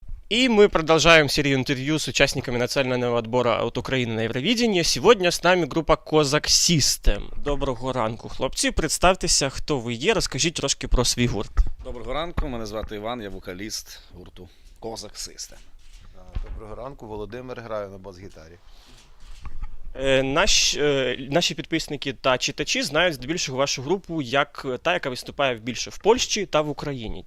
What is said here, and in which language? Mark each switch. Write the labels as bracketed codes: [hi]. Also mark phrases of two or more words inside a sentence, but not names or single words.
[ru] И мы продолжаем серию интервью с участниками национального отбора от Украины на Евровидение. Сегодня с нами група Козак System. [uk] Доброго ранку, хлопці. Представтеся, хто ви є, розкажіть трошки про свій гурт. Доброго ранку, мене звати Іван, я вокаліст гурту Козак System. Доброго ранку, Володимир, граю на бас-гітарі. Наші підписники та читачі знають здебільшого вашу групу як та, яка виступає більше в Польщі та в Україні.